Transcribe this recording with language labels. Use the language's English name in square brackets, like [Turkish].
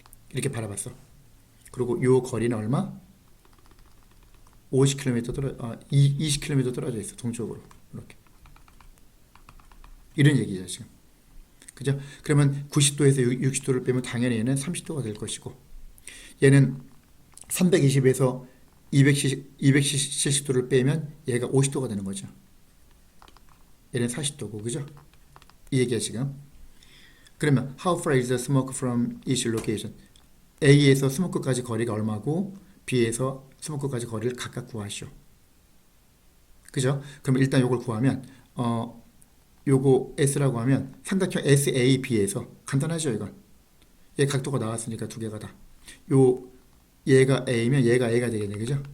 [Korean] 이렇게 바라봤어. 그리고 요 거리는 얼마? 20km 떨어져 있어. 동쪽으로. 이렇게. 이런 얘기죠, 지금. 그죠? 그러면 90도에서 60도를 빼면 당연히 얘는 30도가 될 것이고, 얘는 320에서 270도를 빼면 얘가 50도가 되는 거죠. 얘는 40도고, 그죠? 이 얘기야, 지금. [English] 그러면 how far is the smoke from each location? [Korean] A에서 스모크까지 거리가 얼마고 B에서 스모크까지 거리를 각각 구하시오. 그죠? 그럼 일단 요걸 구하면 요거 S라고 하면 삼각형 SAB에서 간단하죠, 이건. 얘 각도가 나왔으니까 두 개가 다. 얘가 A면 얘가 A가 되겠네, 그죠?